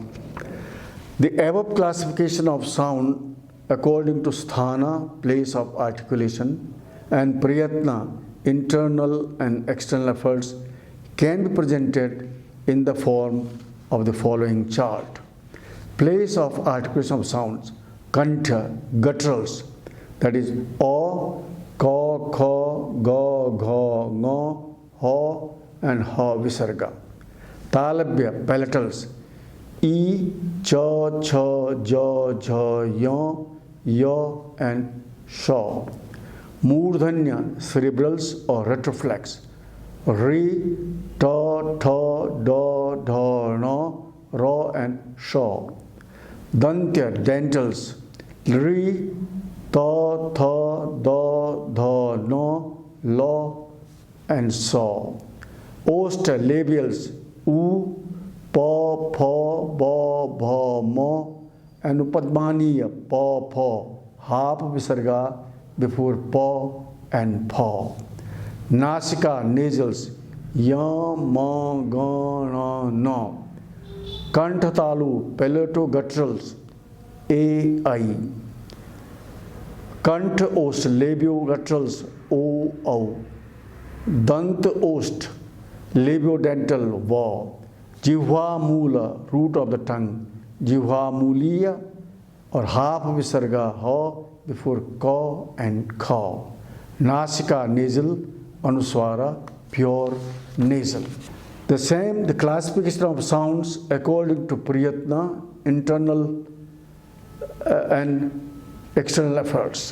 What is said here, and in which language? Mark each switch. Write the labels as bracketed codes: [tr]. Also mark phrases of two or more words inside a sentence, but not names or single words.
[en] The above classification of sound according to sthana, place of articulation, and prayatna, internal and external efforts, can be presented in the form of the following chart. Place of articulation of sounds: kantha, gutturals, that is O, Ka, Kha, Ga, Gha, Nga, Ha and Ha visarga. Talabya, palatals: E, Cha, Cha, Ja, Jha, Ya, Ya and Sha. Murdhanya, cerebrals or retroflex: Ri, Ta, Tha, Da, Dha, Na, Ra and Sha. Dantya, dentals: Ri, Ta, Tha, Da, Dha, Na, La and Sa. Osta, labials: U, Pa, Pha, Ba, Bha, Ma and Upadmaniya, Pa, Pha, half visarga before Pa and Pha. Nasika, nasals: Ya, Ma, Ga, Na, Na. Kanthatalu, palatogutturals: A, I. [sa] कण्ठ ओष्ठ, [en] labiogutturals: O, O. [sa] दन्त ओष्ठ, [en] labiodental: Va. [sa] जिह्वा मूल, [en] root of the tongue: [sa] जिह्वा मूलीय [en] or half visarga Ha before Ka and Kha. Nasika, nasal: Anuswara, pure nasal. The classification of sounds according to prayatna, internal and external efforts.